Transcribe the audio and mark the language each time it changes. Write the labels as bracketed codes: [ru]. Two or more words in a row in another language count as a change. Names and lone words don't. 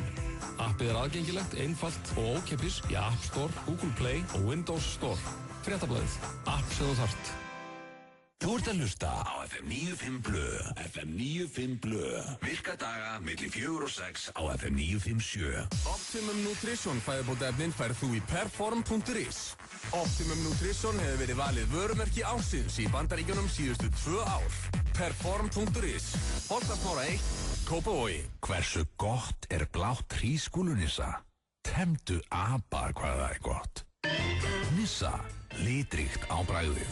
[is] Appið er aðgengilegt, einfalt og ókeypis í App Store, Google Play og Windows Store. Fréttablaðið. App sem þú þarft. Þú ert að hlusta á FM 95 Blu, FM 95 Blu, virka daga milli 4 og 6 á FM 957. Optimum Nutrition fæðubótaefnin færð þú í perform.is. Optimum Nutrition hefur verið valið vörumerki ársins í Bandaríkjunum síðustu 2 ár. Perform.is, Holtasmára 1, Kópavogi. Hversu gott er blátt hrísskúlunissa? Temdu apa hvað það er gott. Nissa, litríkt á bragðið.